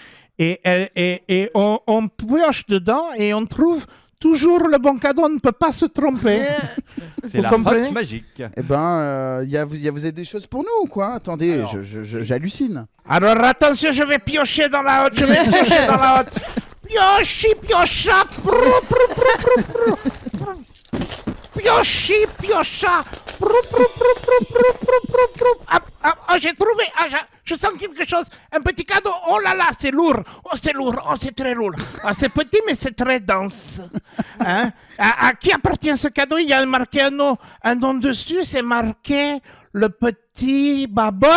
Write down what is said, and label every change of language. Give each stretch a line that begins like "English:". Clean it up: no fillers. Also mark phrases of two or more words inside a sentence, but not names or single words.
French: Et on pioche dedans et on trouve toujours le bon cadeau. On ne peut pas se tromper. C'est Vous la comprenez? hotte magique. Eh ben, vous avez des choses pour nous ou quoi? Attendez, Alors. j'hallucine. Alors attention, je vais piocher dans la hotte. Je vais piocher dans la hotte. Piochi, piocha. Prou, prou, prou, prou, prou. Piochi, piocha. Prou, prou, prou, prou, prou, prou, prou, prou. Ah, j'ai trouvé. Je sens quelque chose. Un petit cadeau. Oh là là, c'est lourd. Oh, c'est lourd. Oh, c'est très lourd. Ah, c'est petit, mais c'est très dense. Hein? À qui appartient ce cadeau? Il y a marqué un nom dessus. C'est marqué le petit Babor.